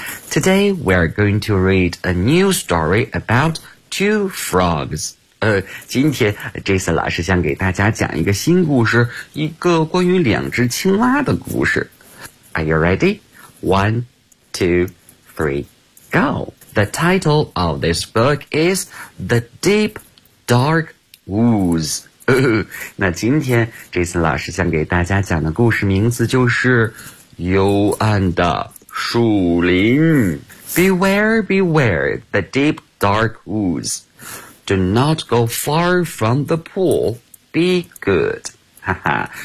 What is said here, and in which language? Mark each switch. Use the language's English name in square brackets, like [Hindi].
[English] Today we're going to read a new story about two frogs. [Chinese] 今天 Jason 老师想给大家讲一个新故事，一个关于两只青蛙的故事。 [English] Are you ready? One, two, three, go! The title of this book is The Deep Dark Woods. [Chinese] 那今天 Jason 老师想给大家讲的故事名字就是幽暗的树林。 [English] Beware, beware, the deep dark woods. Do not go far from the pool. Be good. 哈哈，